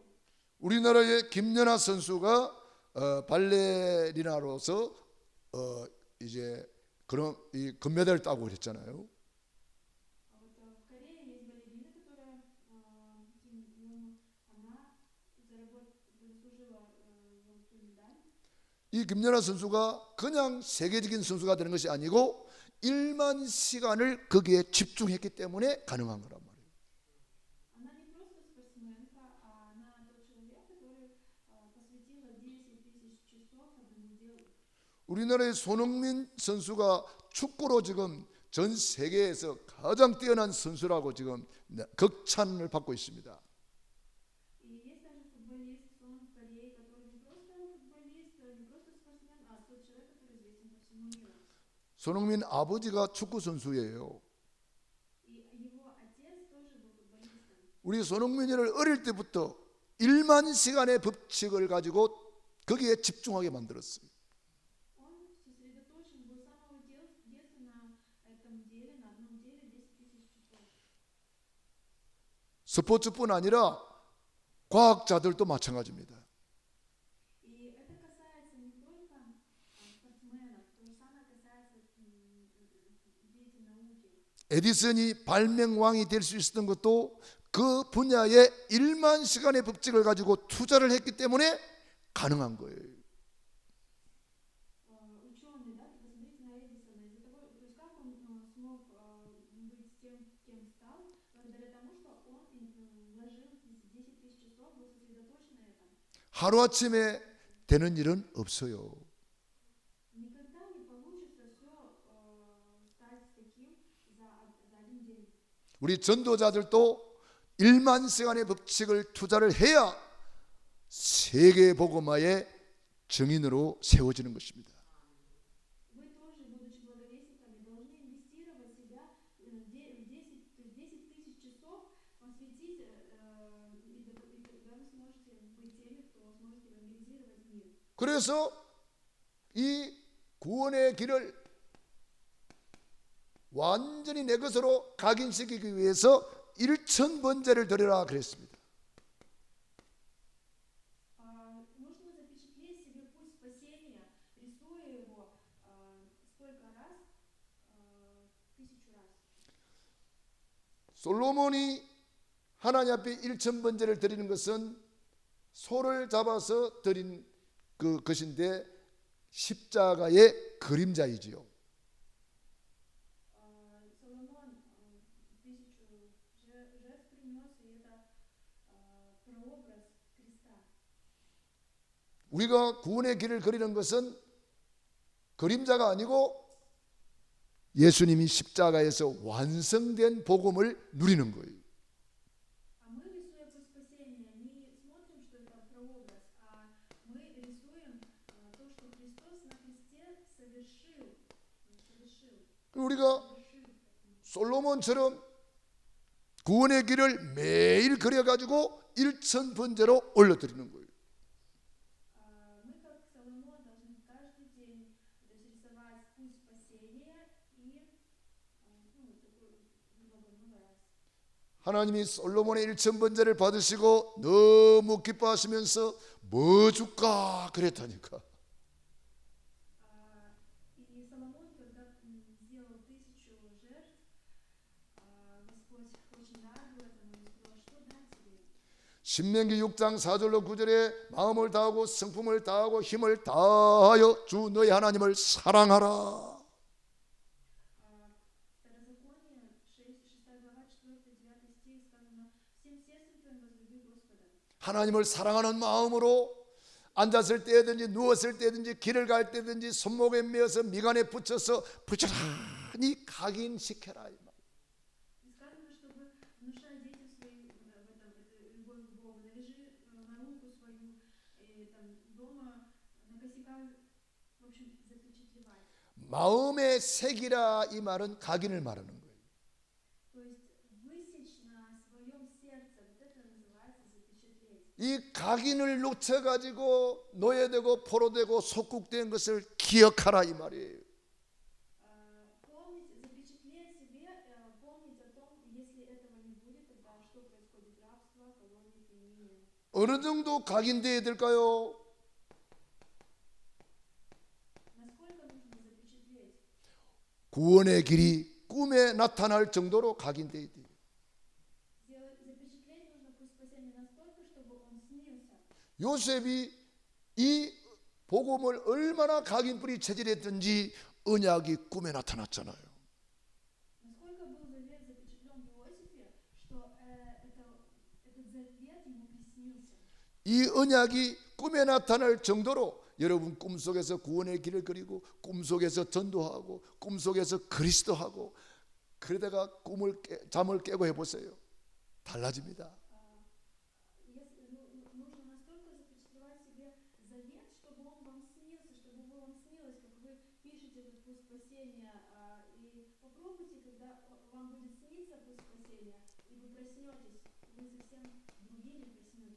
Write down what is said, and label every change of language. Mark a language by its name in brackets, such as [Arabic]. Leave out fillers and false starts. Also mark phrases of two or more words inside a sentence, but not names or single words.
[Korean] 우리나라의 김연아 선수가 발레리나로서 이제 그런 이 금메달을 따고 그랬잖아요. [Russian] Вот в Корее есть балерина, которая Ким Йон, она заслужила золотую медаль. [Korean] 이 김연아 선수가 그냥 세계적인 선수가 되는 것이 아니고 1만 시간을 거기에 집중했기 때문에 가능한 거란 말이에요. [Russian] Она не просто спортсменка, а она тот человек, который посвятила 10 тысяч часов одному делу. [Korean] 우리나라의 손흥민 선수가 축구로 지금 전 세계에서 가장 뛰어난 선수라고 지금 극찬을 받고 있습니다. [Russian] И есть также футболист Сон в Корее, который не просто футболист, не просто спортсмен, а тот человек, который известен по всему миру. [Korean] 손흥민 아버지가 축구 선수예요. [Russian] И его отец тоже был футболистом. [Korean] 우리 손흥민이를 어릴 때부터 1만 시간의 법칙을 가지고 거기에 집중하게 만들었어요. [Russian] Он сосредоточен был с самого детства на этом деле, на одном деле 10 тысяч часов. [Korean] 스포츠뿐 아니라 과학자들도 마찬가지입니다. [Russian] И это касается не только спортсменов, то же самое касается деятелей науки. [Korean] 에디슨이 발명왕이 될 수 있었던 것도 그 분야에 1만 시간의 법칙을 가지고 투자를 했기 때문에 가능한 거예요. [Russian] Ученый, да, посмотрите на Эдисона, из-за того, то есть как он смог быть тем, кем стал, благодаря тому, что он вложил 10 тысяч часов, был сосредоточен на этом. [Korean] 하루아침에 되는 일은 없어요. [Russian] Никогда не получится все стать таким за один день. [Korean] 우리 전도자들도 1만 세간의 법칙을 투자를 해야 세계 복음화의 증인으로 세워지는 것입니다. [Russian] Вы тоже, будучи благовестниками, должны инвестировать себя в 10, то есть 10 тысяч часов посвятить, и тогда вы сможете быть теми, кто сможет евангелизировать мир. [Korean] 그래서 이 구원의 길을 완전히 내 것으로 각인시키기 위해서 1,000번제를 드리라 그랬습니다. [Russian] Нужно запечатлеть себе путь спасения, рисуя его сколько раз? 1000 раз. [Korean] 솔로몬이 하나님 앞에 1,000번제를 드리는 것은 소를 잡아서 드린 것인데 십자가의 그림자이지요. [Russian] Соломон 1000 жертв принес, и это прообраз креста. [Korean] 우리가 구원의 길을 그리는 것은 그림자가 아니고 예수님이 십자가에서 완성된 복음을 누리는 거예요. [Russian] А мы, рисуя путь спасения, не смотрим, что это прообраз, а мы рисуем то, что Христос на кресте совершил. [Korean] 우리가 솔로몬처럼 구원의 길을 매일 그려가지고 1,000번제로 올려드리는 거예요. [Russian] Мы, как Соломон, должны каждый день рисовать путь спасения и такой много раз. [Korean] 하나님이 솔로몬의 1,000번제를 받으시고 너무 기뻐하시면서 뭐 줄까 그랬다니까. [Russian] И Соломон, когда сделал 1000 жертв, Господь очень рад был этому и сказал, что дать тебе? [Korean] 신명기 6장 4절로 9절에 마음을 다하고 성품을 다하고 힘을 다하여 주 너희 하나님을 사랑하라. [Russian] Второзаконие, 6 глава, 4-9 стих сказано: всем сердцем твоим возлюби Господа. [Korean] 하나님을 사랑하는 마음으로 앉았을 때든지 누웠을 때든지 길을 갈 때든지 손목에 메어서 미간에 붙여서 부지런히 각인시켜라. [Russian] И сказано, чтобы внушать детям своим любовь к Богу. Навяжи на руку свою, и там дома на косяках, в общем, запечатлевать. [Korean] 마음의 색이라 이 말은 각인을 말하는 거예요. [Russian] То есть высечь на своем сердце, вот это называется запечатлеть. [Korean] 이 각인을 놓쳐가지고 노예되고 포로되고 속국된 것을 기억하라 이 말이에요. [Russian] Помнить, запечатлеть себе, помнить о том, если этого не будет, тогда что происходит? Рабство, колонии, пленение. [Korean] 어느 정도 각인되어야 될까요? [Russian] Насколько нужно запечатлеть? [Korean] 구원의 길이 꿈에 나타날 정도로 각인되어야 돼요. [Russian] Запечатлеть нужно путь спасения настолько, чтобы он снился. [Korean] 요셉이 이 복음을 얼마나 각인뿌리 체질했든지 언약이 꿈에 나타났잖아요. [Russian] Насколько был завет запечатлен в Иосифе, что этот завет ему приснился. [Korean] 이 언약이 꿈에 나타날 정도로 여러분 꿈속에서 구원의 길을 그리고 꿈속에서 전도하고 꿈속에서 그리스도하고 그러다가 잠을 깨고 해보세요. 달라집니다. [Russian] Нужно настолько запечатлевать себе завет, чтобы он вам снился, чтобы вам снилось, как вы пишете этот путь спасения, и попробуйте, когда вам будет сниться путь спасения, и вы проснетесь, вы совсем другими проснетесь.